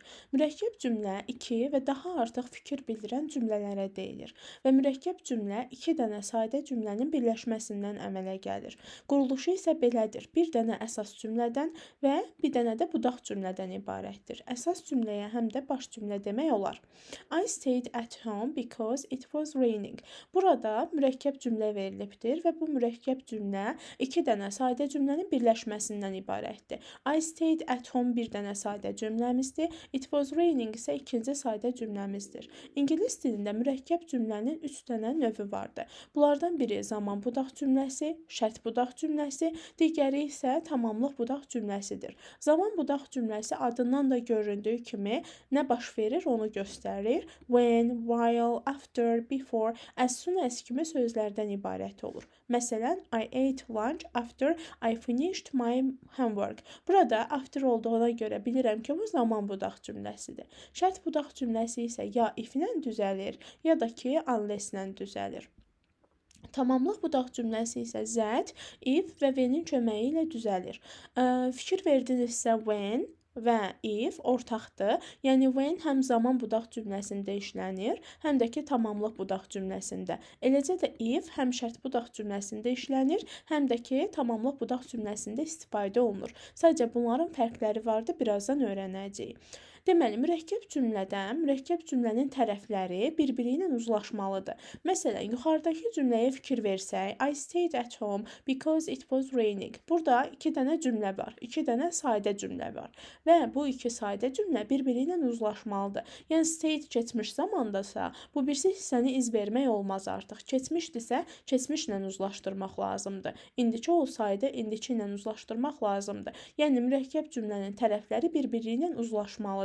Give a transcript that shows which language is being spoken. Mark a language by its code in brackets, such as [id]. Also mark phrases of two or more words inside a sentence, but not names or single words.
[az] Mürəkkəb cümlə iki və daha artıq fikir bildirən cümlələrə deyilir və mürəkkəb cümlə iki dənə sadə cümlənin birləşməsindən əmələ gəlir. Quruluşu isə belədir. Bir dənə əsas cümlədən və bir dənə də budaq cümlədən ibarətdir. Əsas cümləyə həm də baş cümlə demək olar. [en] I stayed at home because it was raining. [az] Burada mürəkkəb cümlə verilibdir və bu mürəkkəb cümlə iki dənə sadə cümlənin birləşməsindən ibarətdir. [en] I stayed at home [az] bir dənə sadə cümləmizdir. [en] It was raining [az] isə ikinci sadə cümləmizdir. İngilis dilində mürəkkəb cümlənin üç dənə növü vardır. Bunlardan biri zaman budaq cümləsi, şərt budaq cümləsi, digəri isə tamamlıq budaq cümləsidir. Zaman budaq cümləsi adından da göründüyü kimi nə baş verir onu göstərir. [en] When, while, after, before, as soon as [az] kimi sözlərdən ibarət olur. Məsələn, [en] I ate lunch after I finished my homework. [az] Burada after olduğuna görə bilirəm ki, bu zaman budaq cümləsidir. Şərt budaq cümləsi isə ya if-lə düzəlir, ya da ki, unless-lə düzəlir. Tamamlıq budaq cümləsi isə [en] that, if [az] və when-in köməyi ilə düzəlir. Fikir verdinizsə when və if ortaqdır. Yəni when həm zaman budaq cümləsində işlənir, həm də ki tamamlıq budaq cümləsində. Eləcə də if həm şərt budaq cümləsində işlənir, həm də ki tamamlıq budaq cümləsində istifadə olunur. Sadəcə bunların fərqləri vardı, birazdan öyrənəcəyik. Deməli, mürəkkəb cümlənin tərəfləri bir-biri ilə uzlaşmalıdır. Məsələn, yuxarıdakı cümləyə fikir versək, [en] I stayed at home because it was raining. [az] Burada iki dənə cümlə var, iki dənə sadə cümlə var və bu iki sadə cümlə bir-biri ilə uzlaşmalıdır. Yəni, stayed keçmiş zamandasa, bu birisi hissəni iz vermək olmaz artıq. Keçmişdirsə, keçmişlə uzlaşdırmaq lazımdır. İndiki olsaydı, indiki ilə uzlaşdırmaq lazımdır. Yəni, mürəkkəb cümlənin tərəfləri bir-biri ilə uzlaşmalıdır.